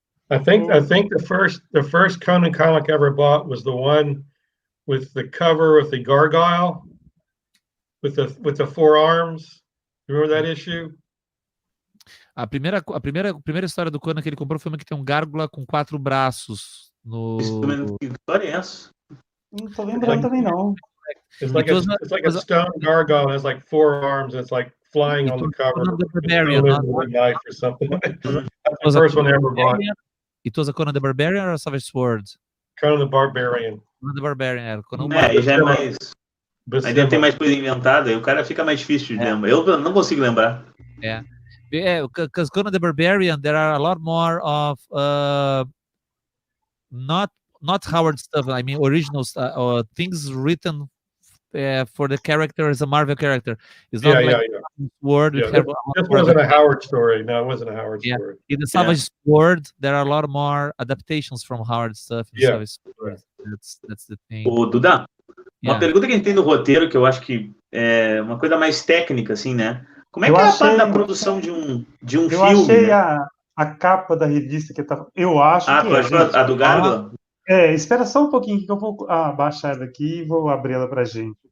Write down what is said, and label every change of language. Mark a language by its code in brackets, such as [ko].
[en] I think the first Conan comic I ever bought was the one with the cover with the gargoyle with the 4 arms. Remember that issue? [pt] A primeira história do Conan que ele comprou foi uma que tem um gárgula com 4 braços. Que história é essa? Não tô lembrando também, não. [en] It's like a stone gargoyle and has like 4 arms. It's like flying on the cover. The Barbarian, with a knife or something. That's the first one I ever bought. It was a Conan the Barbarian or a Savage Sword? Conan the Barbarian. Conan the Barbarian. [pt] Aí já é mais... Aí deve ter mais coisa inventada, aí o cara fica mais difícil de lembrar. Eu não consigo lembrar. Because Conan the Barbarian, there are a lot more of not Howard stuff. I mean, original things written for the character as a Marvel character. It's not Sword. This wasn't a Howard story. No, it wasn't a Howard story. In the Savage Sword, there are a lot more adaptations from Howard stuff. In Savage Sword. That's the thing. Ô, Duda, uma pergunta que a gente tem no roteiro, que eu acho que é uma coisa mais técnica, assim, né? Como é que é a parte da produção de um filme? Eu achei a capa da revista que eu acho que tu achou a do Gárgula? Espera só um pouquinho que eu vou baixar ela aqui e vou abrir ela pra gente.